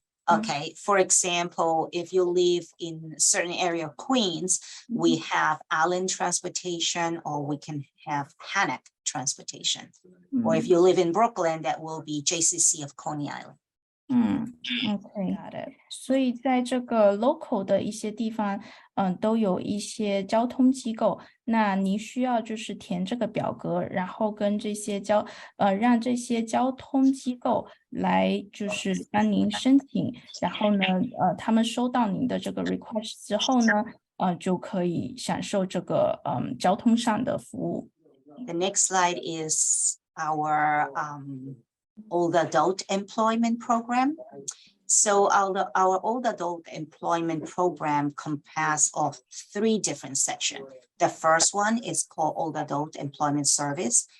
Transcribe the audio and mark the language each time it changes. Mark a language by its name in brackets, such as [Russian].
[English] Okay, for example, if you live in a certain area of Queens, we have Allen Transportation, or we can have Hannock Transportation. Or if you live in Brooklyn, that will be JCC of Coney Island. OK， got it。 [Chinese] 所以在这个 local 的一些地方，都有一些交通机构。那您需要就是填这个表格，然后跟这些让这些交通机构来就是帮您申请，然后呢，他们收到您的这个 request 之后呢，就可以享受这个交通上的服务。 [English] The next slide is our old adult employment program. So our old adult employment program consists of 3 different sections. The first one is called Old Adult Employment Service.